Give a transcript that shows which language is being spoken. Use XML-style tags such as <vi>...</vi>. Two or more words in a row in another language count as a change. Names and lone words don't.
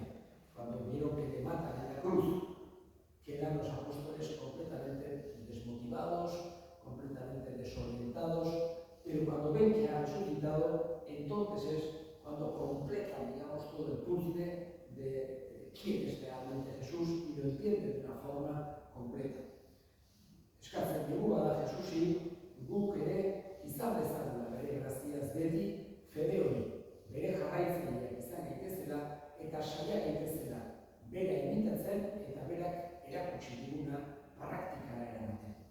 <es>Cuando vieron que te matan en la cruz, quedan los apóstoles completamente desmotivados, completamente desorientados, pero cuando ven que ha resucitado, entonces es cuando completan, digamos, todo el puzzle de quién es realmente Jesús y lo entienden de una forma completa.</es> <eu>Eskatzen dugu da Jesusi guk ere izan dezagula bere graziaz beti fede hori, bere jarraitzaileak izan gaitezela eta saia gaitezela bera imitatzen eta berak erakutsi diguna praktikara eramaten.</eu>